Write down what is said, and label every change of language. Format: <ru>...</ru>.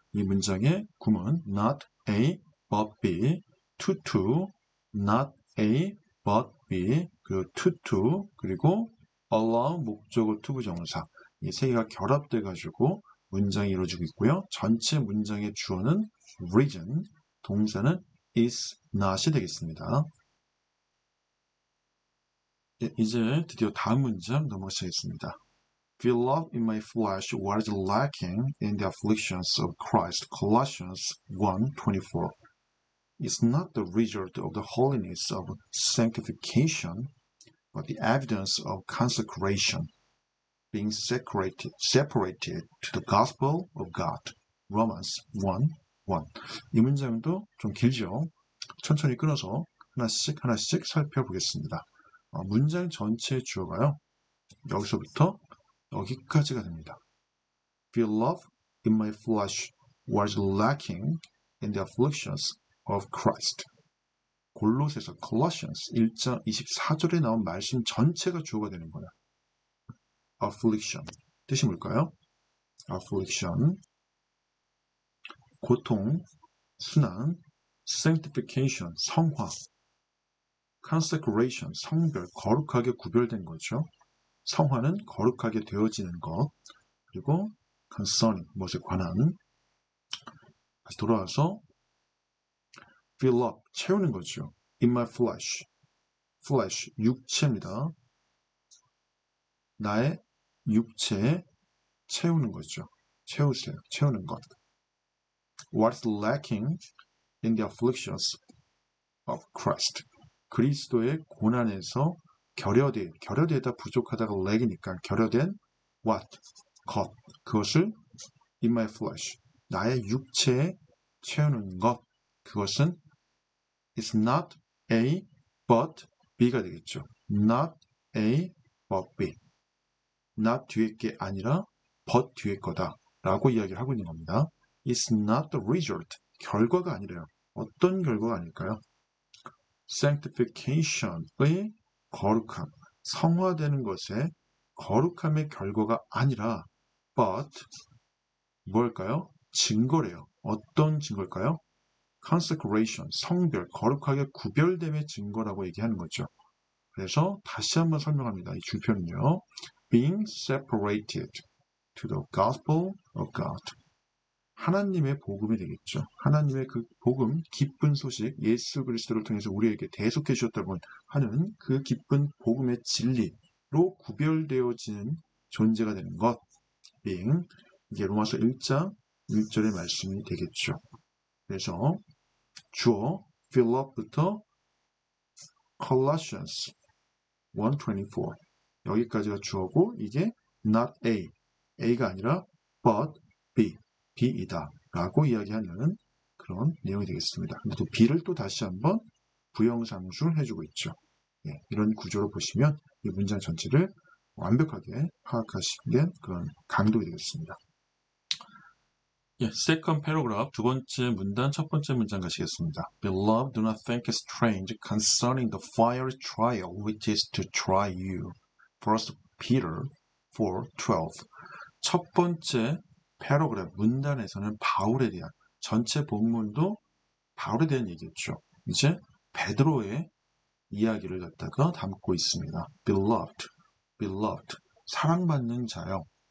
<ko>이 문장의 구문 not A but B, to, not A but B, 그리고 to, 그리고 allow 목적어 투부정사 이 세 개가 결합돼 가지고 문장이 이루어지고 있고요. 전체 문장의 주어는 reason, 동사는 is not이 되겠습니다. 이제 드디어 다음 문장 넘어가겠습니다.</ko> <en>Feel love in my flesh was lacking in the afflictions of Christ. Colossians 1:24. It's not the result of the holiness of sanctification, but the evidence of consecration, being separated to the gospel of God.</en> <ko>Romans 1:1. 이 문장도 좀 길죠. 천천히 끊어서 하나씩 살펴보겠습니다. 문장 전체의 주어가요. 여기서부터 여기까지가 됩니다.</ko> <en>Feel love in my flesh was lacking in the afflictions of Christ.</en> <ko>골로새서 Colossians 1장 24절에 나온 말씀 전체가 주어가 되는 거예요. affliction. 뜻이 뭘까요? affliction. 고통, 순환, sanctification, 성화, consecration, 성별, 거룩하게 구별된 거죠. 성화는 거룩하게 되어지는 것, 그리고 concerning, 무엇에 관한. 다시 돌아와서 fill up, 채우는 거죠.</ko> <en>in my flesh, flesh,</en> <ko>육체입니다. 나의 육체에 채우는 거죠. 채우세요. 채우는 것.</ko> <en>What's lacking in the afflictions of Christ?</en> <ko>그리스도의 고난에서 결여되다 부족하다가 lack이니까 결여된 what? 것. 그것을</ko> <en>in my flesh.</en> <ko>나의 육체에 채우는 것. 그것은 is not A but B가 되겠죠.</ko> <en>not A but B.</en> <ko>not 뒤에 게 아니라 but 뒤에 거다 라고 이야기를 하고 있는 겁니다.</ko> <en>It's not the result.</en> <ko>결과가 아니래요. 어떤 결과가 아닐까요? sanctification의 거룩함, 성화되는 것의 거룩함의 결과가 아니라 but 뭘까요? 증거래요. 어떤 증거일까요? consecration, 성별, 거룩하게 구별됨의 증거라고 얘기하는 거죠. 그래서 다시 한번 설명합니다. 이 줄표는요.</ko> <en>being separated to the gospel of God.</en> <ko>하나님의 복음이 되겠죠. 하나님의 그 복음, 기쁜 소식, 예수 그리스도를 통해서 우리에게 대속해 주셨다고 하는 그 기쁜 복음의 진리로 구별되어지는 존재가 되는 것. being, 이게 로마서 1장 1절의 말씀이 되겠죠. 그래서 주어, fill up부터 Colossians 1:24 여기까지가 주어고 이게 not A, A가 아니라 but B, B이다 라고 이야기하는 그런 내용이 되겠습니다. 근데 또 B를 또 다시 한번 부영상술 해주고 있죠. 네, 이런 구조로 보시면 이 문장 전체를 완벽하게 파악하시는 그런 강도가 되겠습니다. second paragraph, 두 번째 문단, 첫 번째 문장 가시겠습니다.</ko> <en>Beloved, do not think it strange concerning the fiery trial which is to try you. 1 Peter 4:12.</en> <ko>첫 번째 paragraph, 문단에서는 바울에 대한, 전체 본문도 바울에 대한 얘기였죠. 이제 베드로의 이야기를 갖다가 담고 있습니다. Beloved, 사랑받는 자요.</ko>